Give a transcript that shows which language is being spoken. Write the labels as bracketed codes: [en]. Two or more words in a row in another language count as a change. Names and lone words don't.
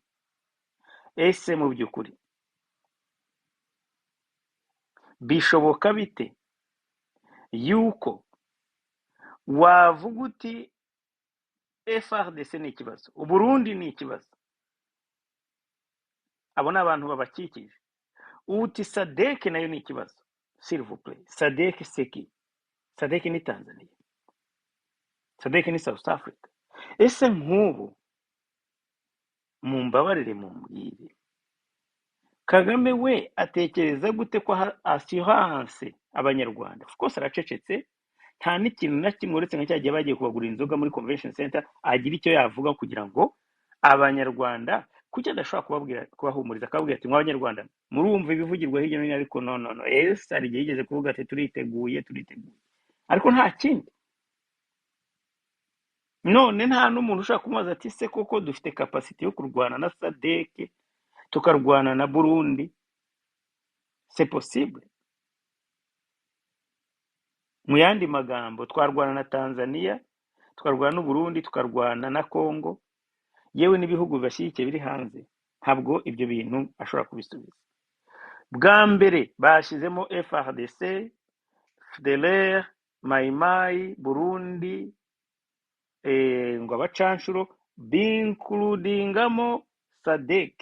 [rw] Ese mu by'ukuri bishoboka bite yuko wavuga uti FRDC ni ikibazo, Uburundi ni ikibazo, abo ni abantu babakikije, uti SADC nayo ni ikibazo? [fr] S'il vous plaît, [rw] SADC seki? SADC ni Tanzania, SADC ni South Africa. Ese nk'ubu mumbabarire mumbwire, Kagame we atekereza gute ko assurance abanyarwanda? [en] Of course [rw] aracecetse, nta n'ikintu na kimwe uretse nka cyagiye bagiye kubagurira inzoga muri [en] convention center [rw] agira icyo yavuga kugira ngo abanyarwanda kuki adashobora kubabwira kubahumuriza akababwira ati mw'abanyarwanda murumva ibivugirwa hirya no hino ariko no ese hari igihe yigeze kuvuga ati turiteguye ariko nta kindi. None nta n'umuntu ushaka kumubaza ati se koko dufite capacity yo kurwana na sadeke tukarwana na Burundi, [fr] c'est possible? [rw] Mu yandi magambo twarwana na Tanzania, tukarwana n'u Burundi, tukarwana na Congo, yewe n'ibihugu bibashyigikiye biri hanze. Ntabwo ibyo bintu ashobora kubisubiza. Bwa mbere bashyizemo FRDC, FDLR, Maimai, Burundi, ngo abacanshuro binkludingamo sadek.